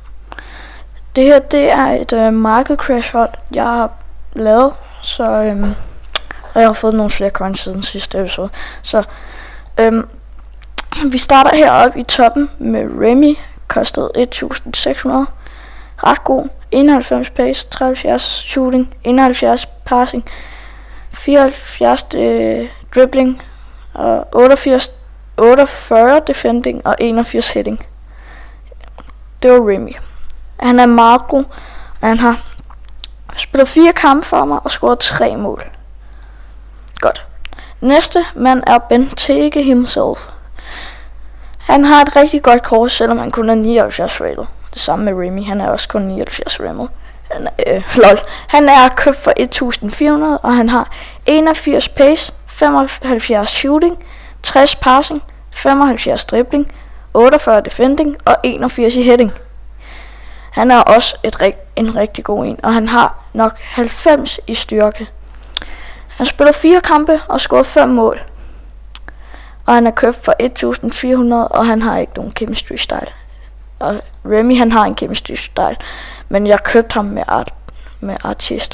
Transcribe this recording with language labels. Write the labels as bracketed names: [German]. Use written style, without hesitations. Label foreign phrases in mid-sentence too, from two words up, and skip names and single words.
[Danish] Det her, det er et [English] market crash [Danish] hold, jeg har lavet, så og jeg har fået nogle flere coins siden sidste episode. Så vi starter heroppe i toppen med Remy, kostede 1600, ret god, 91 pace, 73 shooting, 71 passing, 74 dribbling, og 48 defending og 81 hitting. Det var Remy. Han er meget god, og han har spillet 4 kampe for mig og scoret 3 mål. Godt. Næste mand er Benteke himself. Han har et rigtig godt kort, selvom han kun er 79 rated. Det samme med Remy, han er også kun 79 rated. Han er købt for 1400, og han har 81 pace, 75 shooting, 60 passing, 75 dribbling, 48 defending og 81 i hitting. Han er også en rigtig god en, og han har nok 90 i styrke. Han spiller 4 kampe og scorer 5 mål. Og han er købt for 1400, og han har ikke nogen [English] chemistry style. [Danish] Og Remy, han har en [English] chemistry style, [Danish] men jeg købte ham med artist.